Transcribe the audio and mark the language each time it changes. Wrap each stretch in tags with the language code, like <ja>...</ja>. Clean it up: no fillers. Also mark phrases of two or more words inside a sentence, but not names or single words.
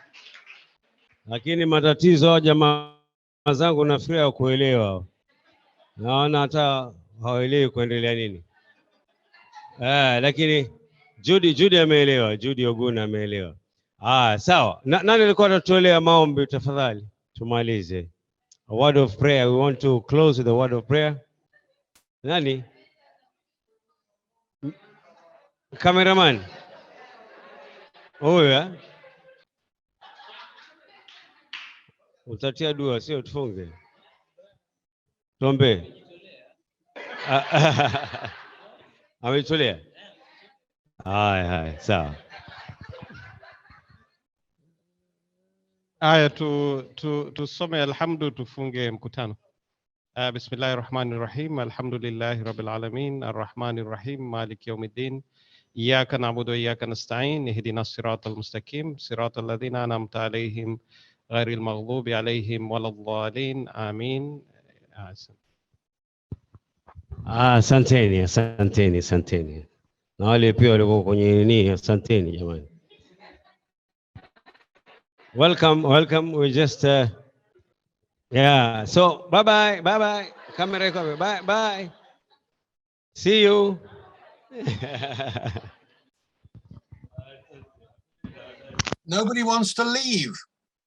<sw>Lakini matatizo hao jamaa zangu nafikiri ya kuelewa. Naona hata hawaelewi kuendelea nini. Lakini Judy ameelewa, Judy Oguna ameelewa. Sawa. Nani alikuwa anatolea maombi tafadhali? Tumalize.</sw> <en>A word of prayer. We want to close with a word of prayer.</en> <sw>Nani? Cameraman. Huyu utatia dua, sio tufunge. Tuombe. Ametolea. Haya, sawa. Aya, tusome alhamdu, tufunge mkutano.</sw> <ar>بسم الله الرحمن الرحيم. الحمد لله رب العالمين. الرحمن الرحيم. مالك يوم الدين. إياك نعبد وإياك نستعين. اهدنا الصراط المستقيم. صراط الذين أنعمت عليهم غير المغضوب عليهم ولا الضالين. Amin.</ar> <sw>Asanteni. Na wale pia walikuwa kwenye nini, asanteni jamani.</sw> <en>Welcome. We just so bye. Camera cover. Bye. See you. Nobody wants to leave.</en>